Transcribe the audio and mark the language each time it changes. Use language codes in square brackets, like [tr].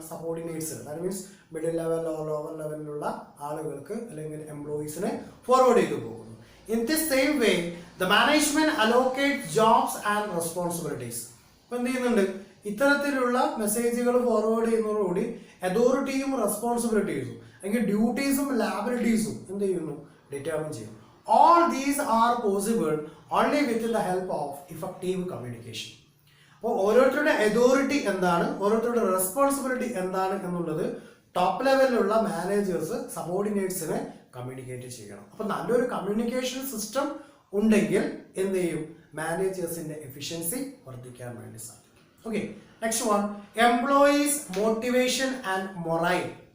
[ml] Subordinates, [en] that means [ml] middle level lower ലെവലിലുള്ള ആളുകൾക്ക് അല്ലെങ്കിൽ എംപ്ലോയീസിന് ഫോർവേഡ് ചെയ്തു പോകുന്നു. [en] In this same way the management allocate jobs and responsibilities. [ml] ഇപ്പൊ എന്ത് ചെയ്യുന്നുണ്ട്? ഇത്തരത്തിലുള്ള മെസ്സേജുകൾ ഫോർവേഡ് ചെയ്യുന്നതോടുകൂടി അതോറിറ്റിയും റെസ്പോൺസിബിലിറ്റീസും അല്ലെങ്കിൽ ഡ്യൂട്ടീസും ലാബിലിറ്റീസും എന്ത് ചെയ്യുന്നു? ഡിറ്റർമിൻ ചെയ്യും. [en] All these are possible only with the help of effective communication. [ml] അപ്പോൾ ഓരോരുത്തരുടെ അതോറിറ്റി എന്താണ്, ഓരോരുത്തരുടെ റെസ്പോൺസിബിലിറ്റി എന്താണ് എന്നുള്ളത് ടോപ്പ് ലെവലിലുള്ള മാനേജേഴ്സ് സബോർഡിനേറ്റ്സിനെ കമ്മ്യൂണിക്കേറ്റ് ചെയ്യണം. അപ്പൊ നല്ലൊരു കമ്മ്യൂണിക്കേഷൻ സിസ്റ്റം ഉണ്ടെങ്കിൽ എന്ത് ചെയ്യും? മാനേജേഴ്സിന്റെ എഫിഷ്യൻസി വർദ്ധിക്കാൻ വേണ്ടി സാധിക്കും. Okay, [en] Next one, employees motivation and morale.